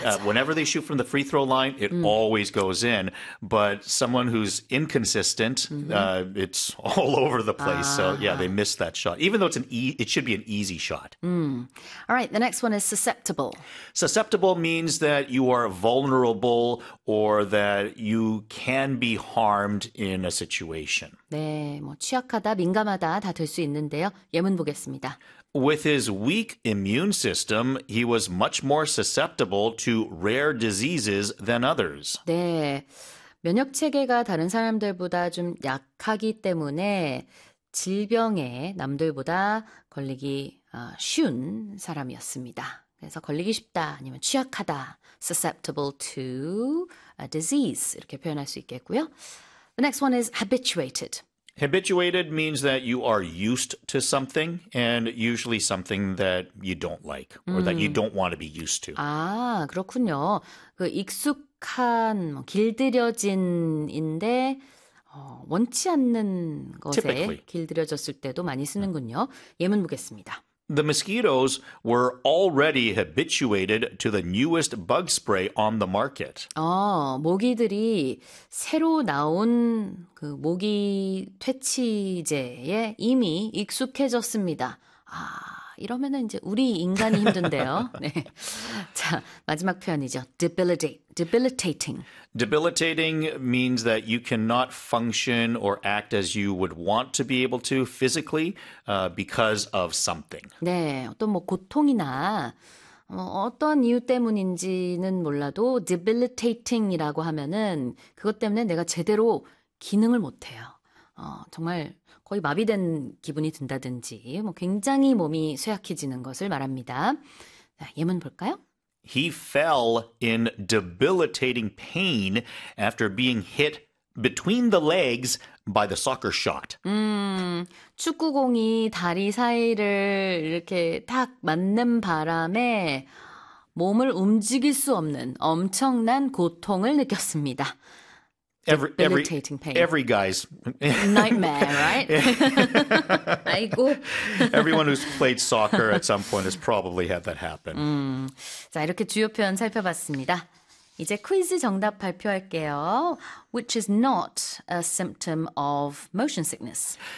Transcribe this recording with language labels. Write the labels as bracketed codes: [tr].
[en] Whenever they shoot from the free throw line, it always goes in. But someone who's inconsistent, it's all over the place. 아. So yeah, they miss that shot. Even though it should be an easy shot. All right, the next one is susceptible. Susceptible means that you are vulnerable or that you can be harmed in a situation. [ko] 네, 뭐 취약하다, 민감하다 다 될 수 있는데요. 예문 보겠습니다. [en] With his weak immune system, he was much more susceptible to rare diseases than others. [ko] 네, 면역 체계가 다른 사람들보다 좀 약하기 때문에 질병에 남들보다 걸리기 쉬운 사람이었습니다. 그래서 걸리기 쉽다 아니면 취약하다, [en] susceptible to a disease [ko] 이렇게 표현할 수 있겠고요. [en] The next one is habituated. Habituated means that you are used to something and usually something that you don't like or that you don't want to be used to. [ko] 아, 그렇군요. 그 익숙한, 뭐, 길들여진인데 원치 않는 것에 [en] Typically. [ko] 길들여졌을 때도 많이 쓰는군요. 예문 보겠습니다. [en] The mosquitoes were already habituated to the newest bug spray on the market. [ko] 모기들이 새로 나온 그 모기 퇴치제에 이미 익숙해졌습니다. 아, 이러면은 이제 우리 인간이 힘든데요. 네. 자, 마지막 표현이죠. Debilitating. [en] Debilitating means that you cannot function or act as you would want to be able to physically because of something. [ko] 네, 어떤 뭐 고통이나 어떤 이유 때문인지는 몰라도 debilitating이라고 하면은 그것 때문에 내가 제대로 기능을 못 해요. 정말 거의 마비된 기분이 든다든지 뭐 굉장히 몸이 쇠약해지는 것을 말합니다. 자, 예문 볼까요? [en] He fell in debilitating pain after being hit between the legs by the soccer shot. [ko] 축구공이 다리 사이를 이렇게 딱 맞는 바람에 몸을 움직일 수 없는 엄청난 고통을 느꼈습니다. [en] Debilitating pain. Every guy's nightmare, right? 아이고. Everyone who's played soccer at some point has probably had that happen. [ko] 자, 이렇게 주요 표현 살펴봤습니다. 이제 퀴즈 정답 발표할게요. [en] Which is not a symptom of motion sickness.